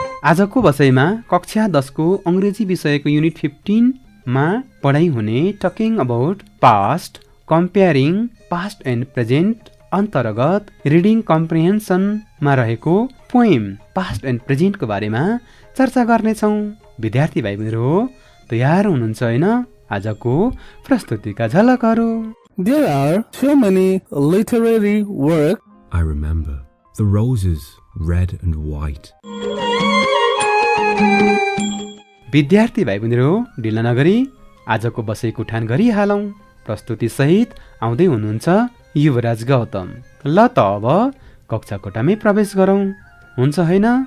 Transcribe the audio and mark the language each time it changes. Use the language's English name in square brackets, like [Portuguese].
[Nepali] आजको बसाइमा कक्षा 10 को अंग्रेजी विषयको युनिट 15 मा पढाइ हुने [English] talking about past, comparing past and present [Nepali] अन्तर्गत रिडिङ कम्प्रिहेन्सनमा रहेको पोएम पास्ट एन्ड प्रेजेन्टको बारेमा चर्चा गर्नेछौँ। विद्यार्थी भाइ बहिनीहरू तयार हुनुहुन्छ होइन? आजको प्रस्तुतिका झलकहरू। [English] There are so many literary works. I remember the roses red and white. [Nepali] विद्यार्थी भाइ बहिनीहरू ढिला नगरी आजको बसाइको उठान गरिहालौँ। प्रस्तुति सहित आउँदै हुनुहुन्छ युवराज गौतम। ल त अब कक्षा कोठामै प्रवेश गरौँ, हुन्छ होइन?